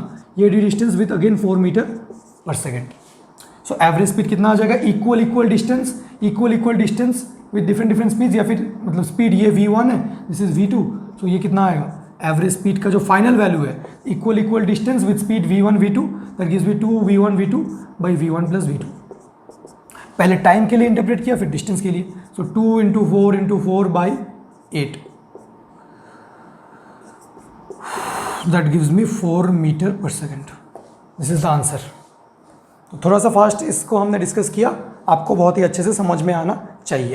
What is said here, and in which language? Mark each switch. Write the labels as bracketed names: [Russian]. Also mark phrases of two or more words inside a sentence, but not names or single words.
[English] ये D distance with again 4 meter per second. So average speed [Hindi] कितना आ जाएगा? [English] equal distance with different speeds, [Hindi] या फिर मतलब स्पीड ये v1 है, [English] this is v2. सो [Hindi] ये कितना आएगा? [English] average speed [Hindi] का जो [English] final value है, equal distance with speed v1 v2, That gives me 2v1 v2 by v1 + v2. [Hindi] पहले टाइम के लिए इंटरप्रेट किया, फिर डिस्टेंस के लिए। [English] So 2 × 4 × 4/8, that gives me 4 meter per second. This is the answer. [Hindi] तो थोड़ा सा फास्ट इसको हमने डिस्कस किया, आपको बहुत ही अच्छे से समझ में आना चाहिए।